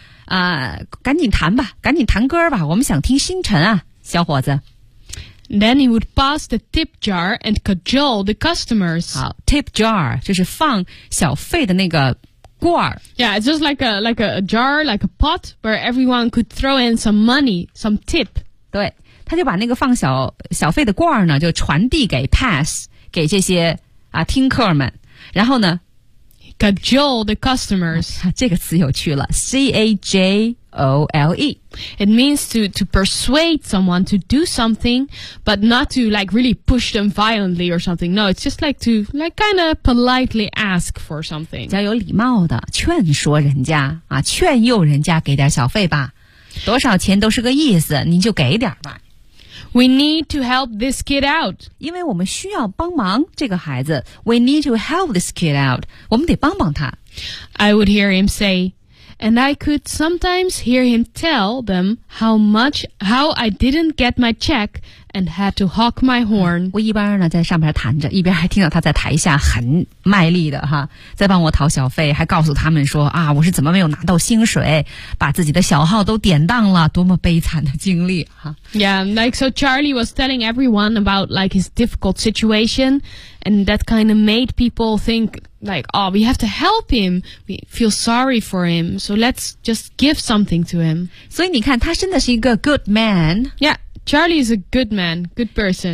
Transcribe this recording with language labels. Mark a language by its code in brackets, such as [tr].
[zh] 啊，赶紧弹吧，赶紧弹歌吧，我们想听星辰啊，小伙子。 [en] Then he would pass the tip jar and cajole the customers. [zh] 好， tip jar, 就是放小费的那个罐儿 [en] ，Yeah, it's just like a jar, like a pot where everyone could throw in some money, some tip. [zh] 对，他就把那个放小费的罐儿呢，就传递给 pass 给这些啊听客们。然后呢 [en] ，cajole the customers.、 [zh] 啊、这个词有趣了 ，cajole. [en] It means to persuade someone to do something, but not to like really push them violently or something. No, it's just like to like kind of politely ask for something. [zh] 比较有礼貌的劝说人家啊，劝诱人家给点小费吧，多少钱都是个意思，您就给点吧。 [en] We need to help this kid out. [zh] 因为我们需要帮忙这个孩子。 [en] We need to help this kid out. [zh] 我们得帮帮他。 [en] I would hear him say. And I could sometimes hear him tell them how I didn't get my check and had to honk my horn. [zh] 我一边呢在上边弹着，一边还听到他在台下很卖力的哈，在帮我讨小费，还告诉他们说啊，我是怎么没有拿到薪水，把自己的小号都典当了，多么悲惨的经历哈。 [en] Yeah, like so Charlie was telling everyone about like his difficult situation, and that kind of made people think,Like, oh, we have to help him. We feel sorry for him. So let's just give something to him. [zh] 所以你看，他真的是一个 [en] good man. Yeah, Charlie is a good man, good person.